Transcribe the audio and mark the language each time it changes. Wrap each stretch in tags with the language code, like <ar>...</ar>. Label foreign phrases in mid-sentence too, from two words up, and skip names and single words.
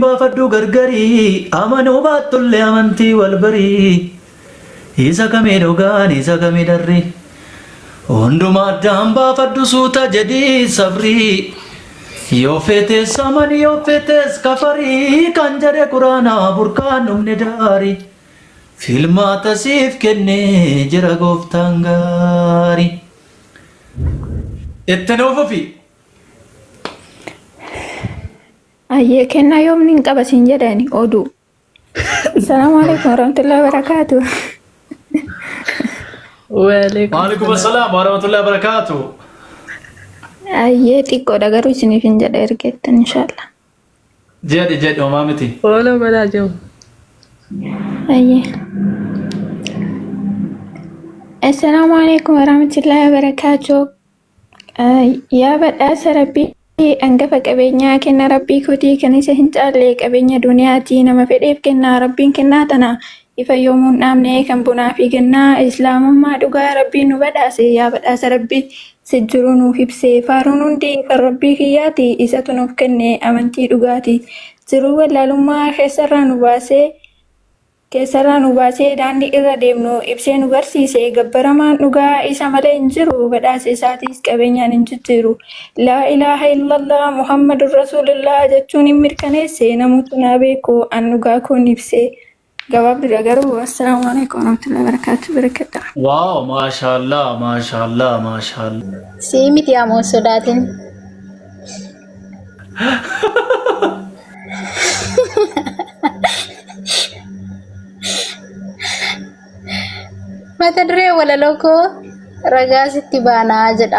<om>baafadhu gargarii amanuu baattullee amantii wal barii isa kamii dhugaan isa kamii darri hundumaa addaan baafadhu suuta jedhii sabrii yoo feetes amani yoo feetes kafarii kan jedhe quraanaa burkaan dhumne daarii filmaata siif kennee jira gooftaan gaarii. Itti Ayyee kennaa yoomni hin qabasin jedhani oduu.</om> <ar>السلام عليكم ورحمة الله وبركاته. وعليكم السلام ورحمة الله وبركاته.</ar> <om>Ayyee xiqqoodha garuu isiniif hin jedha ergettan inshallah. Jedhi homaa miti. Ola balaa jiru. Ayyee.</om> <ar>السلام عليكم ورحمة الله وبركاته.</ar> <om>Yaa badhaasa rabbii hangafa qabeenyaa kenna rabbii kootii kan isa hin caalle qabeenya duniyaati nama fedheef kennaa rabbiin kennaa tana ifa yoomuun dhaabne kan bunaa fi gannaa islaamummaa dhugaa rabbiin nu badhaase yaa badhaasa rabbii sijjiruu nuuf ibsee faaruun hundi kan rabbii kiyyaati isatu nuuf kenne amantii dhugaati jiruu wallaalummaa keessarraa nu baasee daandii irra deemnu ibsee nu barsiise gabbaramaan dhugaa isa malee hin jiru badhaase isaatiis qabeenyaan hin jijjiiru</om> <ar>لا إله إلا الله محمد رسول الله</ar> <om>jechuun hin mirkaneesse namoota naa beeku an dhugaa koon ibse gabaabdudha garuu</om> <ar>السلام عليكم ورحمة الله وبركاته</ar> <om>barakadha.</om> <ar>واو ما شاء الله ما شاء الله ما شاء الله.</ar> <om>Sii miti amoo sodaatin. Mata duree walaloo koo ragaa sitti baanaa jedha.</om>